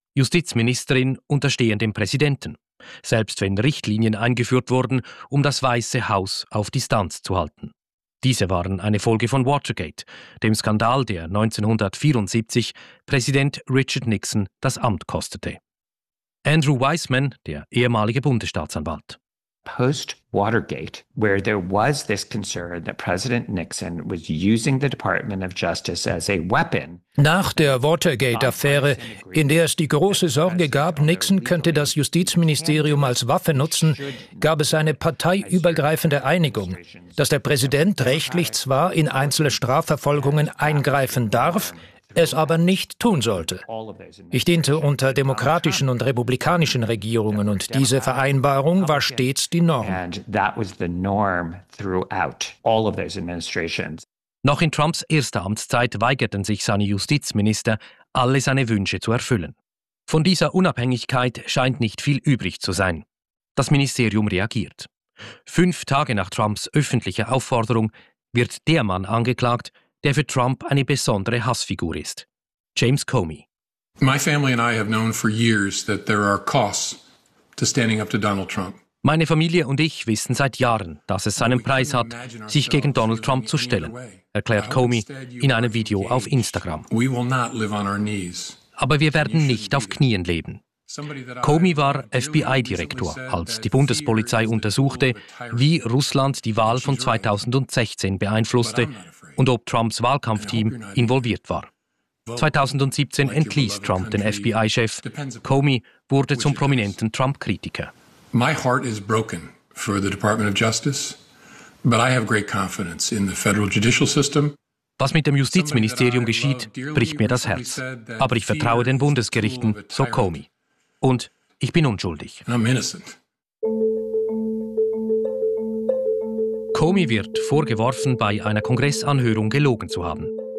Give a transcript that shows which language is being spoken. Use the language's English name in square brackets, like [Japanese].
[German] Justizministerin unterstehen dem Präsidenten, selbst wenn Richtlinien eingeführt wurden, um das Weiße Haus auf Distanz zu halten. Diese waren eine Folge von Watergate, dem Skandal, der 1974 Präsident Richard Nixon das Amt kostete. Andrew Weissman, der ehemalige Bundesstaatsanwalt. [English] Post-Watergate, where there was this concern that President Nixon was using the Department of Justice as a weapon. [German] Nach der Watergate-Affäre, in der es die große Sorge gab, Nixon könnte das Justizministerium als Waffe nutzen, gab es eine parteiübergreifende Einigung, dass der Präsident rechtlich zwar in einzelne Strafverfolgungen eingreifen darf, es aber nicht tun sollte. Ich diente unter demokratischen und republikanischen Regierungen und diese Vereinbarung war stets die Norm. [English] And that was the norm throughout all of those administrations. [German] Noch in Trumps erster Amtszeit weigerten sich seine Justizminister, alle seine Wünsche zu erfüllen. Von dieser Unabhängigkeit scheint nicht viel übrig zu sein. Das Ministerium reagiert. 5 Tage nach Trumps öffentlicher Aufforderung wird der Mann angeklagt, der für Trump eine besondere Hassfigur ist, James Comey. [English] My family and I have known for years that there are costs to standing up to Donald Trump. [German] Meine Familie und ich wissen seit Jahren, dass es seinen Preis hat, sich gegen Donald Trump zu stellen, erklärt Comey in einem Video auf Instagram. [English] We will not live on our knees. [German] Aber wir werden nicht auf Knien leben. Comey war FBI-Direktor, als die Bundespolizei untersuchte, wie Russland die Wahl von 2016 beeinflusste und ob Trumps Wahlkampfteam involviert war. 2017 entließ Trump den FBI-Chef. Comey wurde zum prominenten Trump-Kritiker. [English] My heart is broken for the Department of Justice, but I have great confidence in the federal judicial system. [German] Was mit dem Justizministerium geschieht, bricht mir das Herz. Aber ich vertraue den Bundesgerichten, so Comey. Und ich bin unschuldig. [English] I'm innocent. [German] Comey wird vorgeworfen, bei einer Kongressanhörung gelogen zu haben.